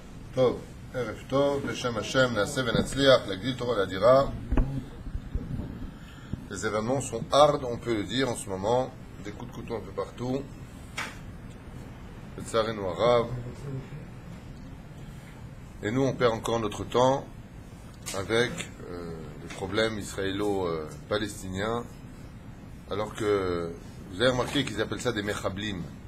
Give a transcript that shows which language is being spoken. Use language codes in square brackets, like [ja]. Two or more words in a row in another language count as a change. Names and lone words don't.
[he] טוב, ערב טוב, בשם השם נעשה ונצליח להגדיל תורה להדירה. [fr] Les événements sont hards, on peut le dire en ce moment, des coups de couteau un peu partout. Le tsareno arabe. Et nous on perd encore notre temps avec les problèmes israélo-palestiniens, alors que vous avez remarqué qu'ils appellent ça des mechablim.